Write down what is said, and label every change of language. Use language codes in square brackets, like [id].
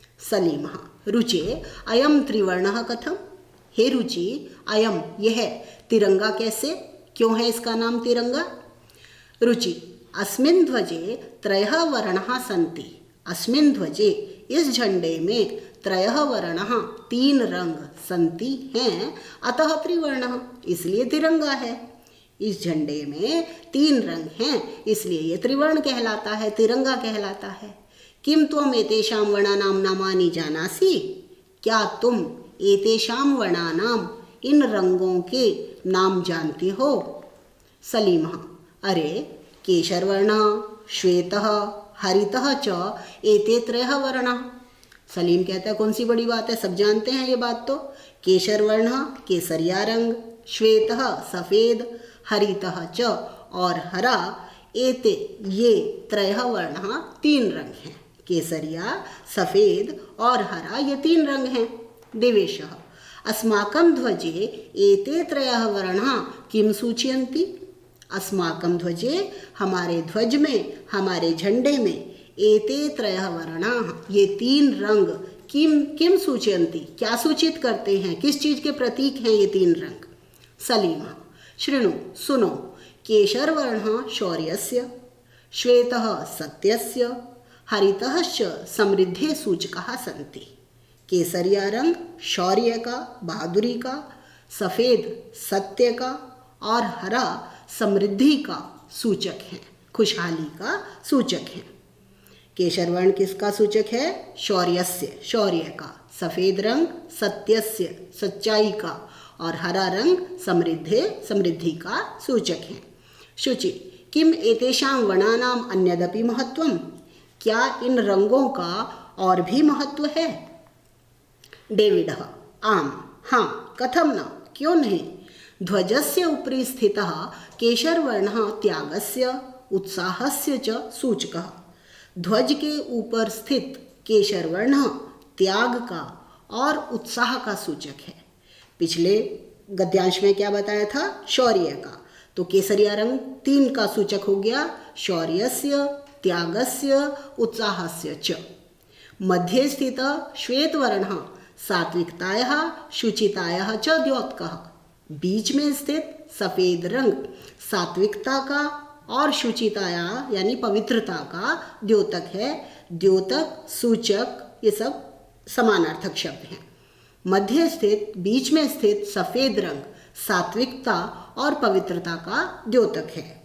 [sa] सलीमः, रुचे अयं त्रिवर्णः कथम? [hi] हे रुचि, अयम यह तिरंगा कैसे, क्यों है इसका नाम तिरंगा? [sa] रुचि, अस्मिन् ध्वजे त्रयः वर्णाः सन्ति, अस्मिन् ध्वजे [hi] इस झंडे में [sa] त्रयः वर्णाः 3 रंग सन्ति हैं, अतः त्रिवर्णः, [hi] इसलिए तिरंगा है। इस झंडे में 3 रंग हैं, इसलिए ये त्रिवर्ण कहलाता है, तिरंगा कहलाता है। [sa] किम त्वम एतेषां वर्णानां नामानि जानासि? [hi] क्या तुम [sa] एतेषां वर्णानां, [hi] इन रंगों के नाम जानती हो? [sa] सलीमः, अरे केशरवर्णः, श्वेतः, हरितः च एते त्रयः वर्णाः। [hi] सलीम कहता है, कौन सी बड़ी बात है, सब जानते हैं ये बात तो। [sa] केशरवर्णः [hi] केसरिया रंग, श्वेतः सफ़ेद, हरितः च और हरा, [sa] एते [hi] ये [sa] त्रयः वर्णः [hi] 3 रंग हैं। केसरिया, सफ़ेद और हरा, ये 3 रंग हैं। [sa] देवेशः, अस्माकं ध्वजे एते त्रयः वर्णाः किं सूचयन्ति? अस्माकं ध्वजे, [hi] हमारे ध्वज में, हमारे झंडे में, [sa] एते त्रयः वर्णाः, [hi] ये 3 रंग, [sa] किम सूचयन्ति, [hi] क्या सूचित करते हैं, किस चीज़ के प्रतीक हैं ये 3 रंग? [sa] सलीमः, शृणु, [hi] सुनो, [sa] केशरवर्णः शौर्यस्य, श्वेतः सत्यस्य, हरितः समृद्धे सूचकाः सन्ति। [hi] केसरिया रंग शौर्य का, बहादुरी का, सफ़ेद सत्य का और हरा समृद्धि का सूचक है, खुशहाली का सूचक है। केशरवर्ण किसका सूचक है? [sa] शौर्यस्य, [hi] शौर्य का। सफ़ेद रंग [sa] सत्यस्य, [hi] सच्चाई का। और हरा रंग समृद्धि का सूचक है। [sa] शुचि, किम एतेषां वर्णानां अन्यदपि महत्वम? [hi] क्या इन रंगों का और भी महत्व है? डेविडः, [sa] आम, [hi] हाँ, [sa] कथम न, [hi] क्यों नहीं। [sa] ध्वजस्य उपरि स्थितः केशरवर्णः त्यागस्य उत्साहस्य च सूचकः। [hi] ध्वज के ऊपर स्थित केशरवर्ण त्याग का और उत्साह का सूचक है। पिछले गद्यांश में क्या बताया था? शौर्य का। तो केसरिया रंग 3 का सूचक हो गया, [sa] शौर्यस्य, त्यागस्य, उत्साहस्य च। मध्ये स्थितः श्वेतवर्णः सात्विकतायाः शुचितायाः च द्योतकः। [hi] बीच में स्थित सफ़ेद रंग सात्विकता का और शुचिताया यानी पवित्रता का द्योतक है। द्योतक, सूचक ये सब समानार्थक शब्द हैं। मध्य स्थित, बीच में स्थित सफ़ेद रंग सात्विकता और पवित्रता का द्योतक है।